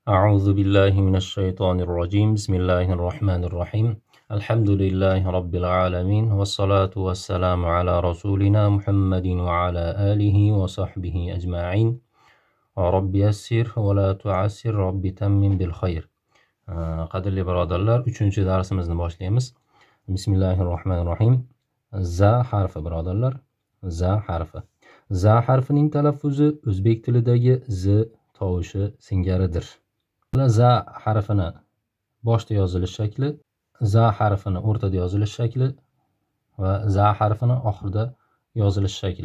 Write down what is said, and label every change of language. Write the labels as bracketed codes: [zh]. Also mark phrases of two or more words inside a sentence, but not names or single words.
[ar] أعوذ بالله من الشيطان الرجيم بسم الله الرحمن الرحيم الحمد لله رب العالمين والصلاة والسلام على رسولنا محمد وعلى آله وصحبه أجمعين رب يسر ولا تعسر رب تمم بالخير [uz] qadrli birodarlar 3-darsimizni boshlaymiz. Bismillahirrohmanirrohim. Za harfi birodarlar, za harfi. Za harfining talaffuzi o'zbek tilidagi z tovushi singaridir. Za harfini boshda yozilish shakli, za harfini o'rtada yozilish shakli va za harfini oxirida yozilish shakli.